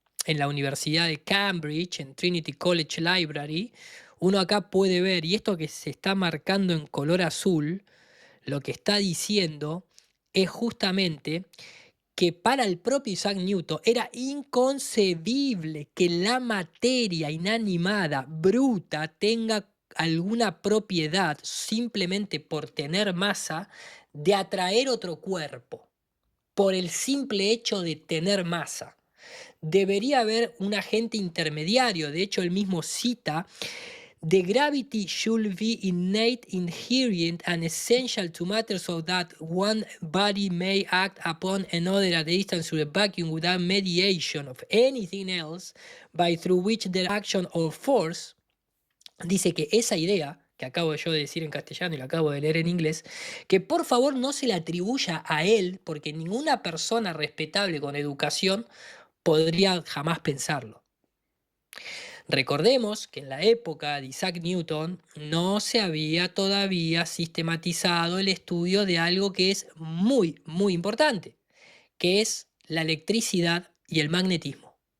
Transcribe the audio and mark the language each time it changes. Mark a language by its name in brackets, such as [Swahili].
[Spanish] en la Universidad de Cambridge, en Trinity College Library, uno acá puede ver, y esto que se está marcando en color azul, lo que está diciendo es justamente que para el propio Isaac Newton era inconcebible que la materia inanimada, bruta, tenga alguna propiedad simplemente por tener masa de atraer otro cuerpo, por el simple hecho de tener masa. Debería haber un agente intermediario, de hecho él mismo cita: [English] "The gravity should be innate, inherent, and essential to matter so that one body may act upon another at a distance through a vacuum without mediation of anything else by through which their action or force." [Spanish] Dice que esa idea, que acabo yo de decir en castellano y la acabo de leer en inglés, que por favor no se le atribuya a él, porque ninguna persona respetable con educación podría jamás pensarlo. Recordemos que en la época de Isaac Newton no se había todavía sistematizado el estudio de algo que es muy, muy importante, que es la electricidad y el magnetismo.